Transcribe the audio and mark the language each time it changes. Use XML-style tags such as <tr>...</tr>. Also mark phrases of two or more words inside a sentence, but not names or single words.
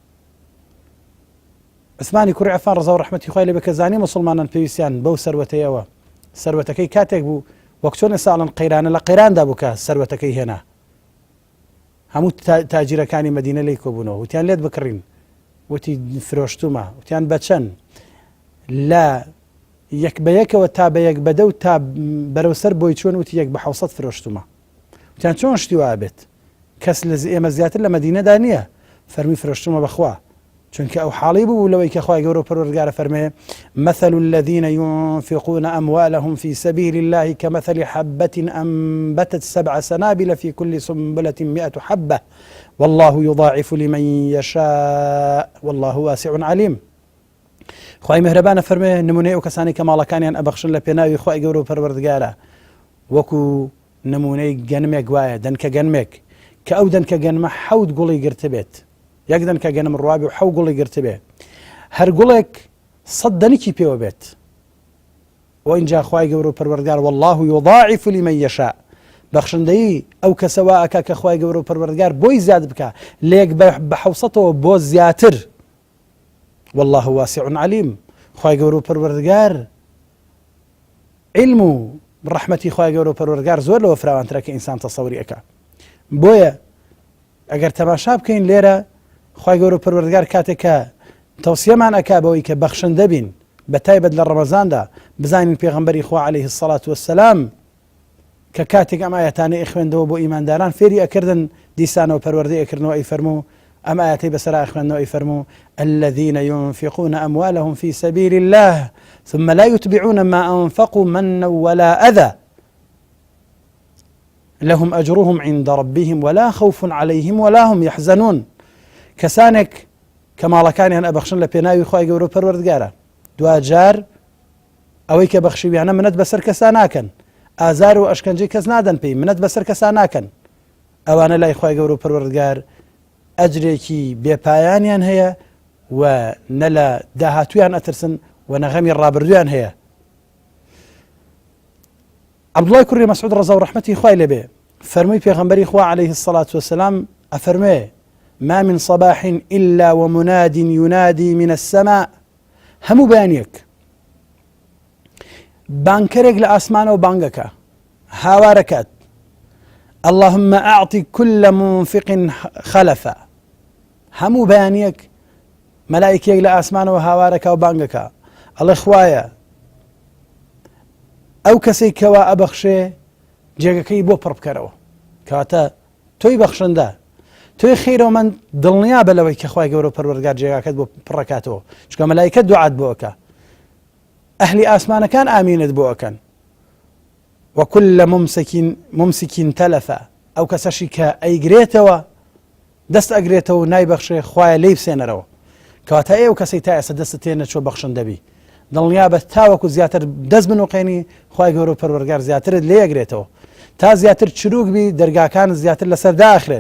<ckb>عوسمانی کوڕی عەفان ڕەزا و ڕەحمەتی خوای لێ بێ کە زانی مسلمانان پێویستیان بەو سەروەتەیەوە، سەروەتەکەی کاتێک بوو وەک چۆن ئێستا ئەڵێن قەیرانە لە قەیراندا بوو کە سەروەتەکەی هێنا، هەموو تاجیرەکانی مەدینە لێی کۆبوونەوە، وتیان لێت بکڕین، وتی فرۆشتومە، وتیان بەچەند لە یەک بە یەکەوە تا بە یەک بەدە و تا بەرەوسەر بۆی چۆن، وتی یەک بە 700 فرۆشتومە. وتیان چۆن شتی وا بێت؟ کەس لە ئێمە زیاتر لە مەدینەدا نییە. فەرمی فرۆشتومە بەخوا، چونکە ئەو حاڵی بوو لەوەی کە خوای گەورە و پەروەردگارە فەرمێ</ckb> <ar>مثل الذين ينفقون أموالهم في سبيل الله كمثل حبة أنبتت 7 سنابل في كل سنبلة 100 حبة والله يضاعف لمن يشاء والله واسع عليم.</ar> <ckb>خوای مهرەبانە فەرمێ نمونەی ئەو کەسانی کە ماڵەکانیان ئەبەخشن لە پێناوی خوای گەورە و پەروەردگارە وەکو نمونەی گەنمێک وایە، دەنکە گەنمێک کە ئەو دەنکە گەنمە 7 گوڵی گرتە بێت، یەک دەنکە گەنم ڕوابی و 7 گوڵی گرتە بێ، هەر گوڵێک 100 دەنکی پێوە بێت. وإنجا خوای گەورە و پەروەردگار</ckb> <ar>والله يضاعف لمن يشاء،</ar> <ckb>بەخشندەی ئەو کەسەوە ئەکا کە خوای گەورە و پەروەردگار بۆی زیاد بکە لێک بە 700ەوە بۆ زیاتر.</ckb> <ar>والله واسع عليم،</ar> <ckb>خوای گەورە و پەروەردگار علم و ڕەحمەتی خوای گەورە و پەروەردگار زۆر لەوە فراوانترە کە ئینسان تەسەووری ئەکا. بۆیە ئەگەر تەماشا بکەین لێرە خوای گەورە و پەروەردگار کاتێک کە تەوسیەمان ئەکا بەوەی کە بەخشندە بین بە تایبەت لە ڕەمەزاندا، بزانین پێغەمبەری خوا</ckb> <ar>عەلەیهی السەڵات وەسەلام</ar> <ckb>کە کاتێک ئەم ئاەتانەی ئەخوێندەوە بۆ ئیمانداران فێری ئەکردن دیسانەوە پەروەردەی ئەکردنەوە ئەی فەرموو ئەم ئاەتەی بەسەر ئەخوێندنەوە ئەی فەرموو</ckb> <ar>الذين ينفقون أموالهم في سبيل الله ثم لا يتبعون ما أنفقوا منا ولا أذى لهم أجرهم عند ربهم ولا خوف عليهم ولا هم يحزنون.</ar> <ckb>کەسانێک کە ماڵەکانیان ئەبەخشن لە پێناوی خوای گەورە و پەروەردگارە، دوجار ئەوەی کە بەخشیویانە منەت بەسەر کەسان ناکەن، ئازار و ئەشکەنجەی کەس نادەن پێی، منەت بەسەر کەسان ناکەن، ئەوانە لای خوای گەورە و پەروەردگار ئەجرێکی بێپایانیان هەیە و نە لە داهاتویان ئەترسن و نەغەمی ڕابردویان هەیە. عەبدوڵای کوڕی مەسعود ڕەزا و ڕەحمەتی خوای لێ بێ فەرمووی پێغەمبەری خوا</ckb> <ar>عەلەیهی السەڵات وەسەلام</ar> <ckb>ئەفەرمێ</ckb> <ar>ما من صباح إلا ومناد ينادي من السماء،</ar> <ckb>هەموو بەیانیەک بانکەرێک لە ئاسمانەوە بانگەکە هاوارەکات</ckb> <ar>اللهم أعطي كل منفق خلفا،</ar> <ckb>هەموو بەیانیەک مەلایکێک لە ئاسمانەوە هاوارەکە و بانگەکە ئەڵێ خوایە ئەو کەسەی کەوا ئەبەخشێ جێگەکەی بۆ پڕ بکەرەوە، کەواتە تۆی بەخشندە، تۆی خەیرەوە من دڵنیا بە لەوەی کە خوای گەورە و پەروەردگار جێگاکەت بۆ پڕەکاتەوە، چونکە مەلایکە دوعات بۆ ئەکا، ئەهلی ئاسمانەکان ئامینت بۆ ئەکەن.</ckb> <ar>وكل ممسك تلفا،</ar> <ckb>ئەو کەسەشی کە ئەیگرێتەوە دەست ئەگرێتەوە و نایبەخشێ خوایە لێی بسێنەرەوە، کەواتە ئێوە کەسەی تا ئێستا دەستت تێنە چۆ بەخشندەبی دڵنیا بە تاوەکو زیاتر دەست بنوقێنی خوای گەورە و پەروەردگار زیاترت لێ ئەگرێتەوە، تا زیاتر چروک بی دەرگاکان زیاتر لەسەر داخرێن.</ckb>